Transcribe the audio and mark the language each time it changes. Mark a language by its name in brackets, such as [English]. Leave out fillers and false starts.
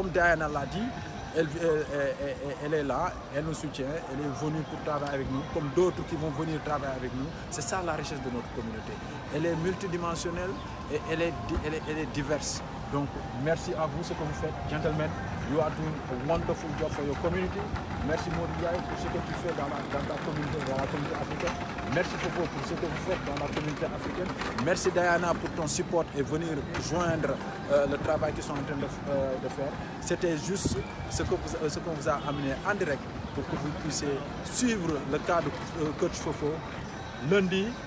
[French] Comme Diana l'a dit, elle est là, elle nous soutient, elle est venue pour travailler avec nous, comme d'autres qui vont venir travailler avec nous. C'est ça la richesse de notre communauté. Elle est multidimensionnelle et elle est diverse. Donc merci à vous ce que vous faites, gentlemen. [English] You are doing a wonderful job for your community. [French] Merci Mody Ndiaye pour ce que tu fais dans ta communauté, africaine. Merci Fofo pour ce que vous faites dans la communauté africaine. Merci Diana pour ton support et venir joindre le travail qu'ils sont en train de faire. C'était juste ce que vous a amené en direct pour que vous puissiez suivre le cas de Coach Fofo lundi.